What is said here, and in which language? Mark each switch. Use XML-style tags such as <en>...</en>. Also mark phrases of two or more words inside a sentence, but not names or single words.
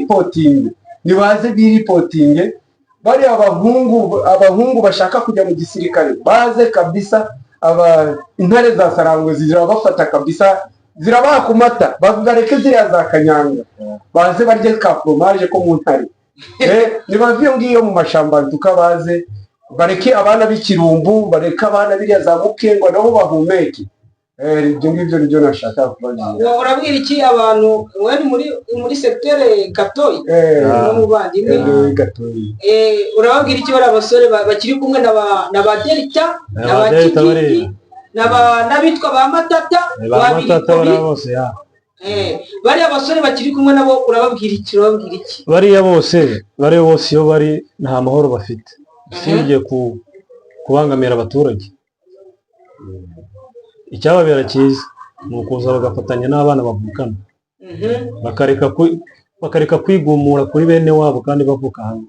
<rw>biripotinge bari abahungu bashaka kujya mu gisirikare baze kabisa intare za Sarangwe zirabafata kabisa zirabakumata bavugareke ziriya za Kanyanga baze barye ka fromage ko mu ntare nibaviyo ngiyo mu mashamba tukabaze bareke abana b'Ikirumbu bareke abana biriya za Mukengo nabo bahumeke ibyo ngibyo nibyo nashaka kubagira. Urabwira iki abantu wari muri secteur Gatoyi mu bandimwe Gatoyi urababwira iki bari abasore bakiri kumwe na ba Delta na ba Kiki n'abitwa ba Matata bari bose bari abasore bakiri kumwe nabo urababwira iki bariya bose iyo bari nta mahoro bafite usibye kubangamira abaturage icyababera cyiza ni ukuza bagafatanya n'abana bavukana bakareka kwigumura kuri bene wabo kandi bavuka hamwe</rw>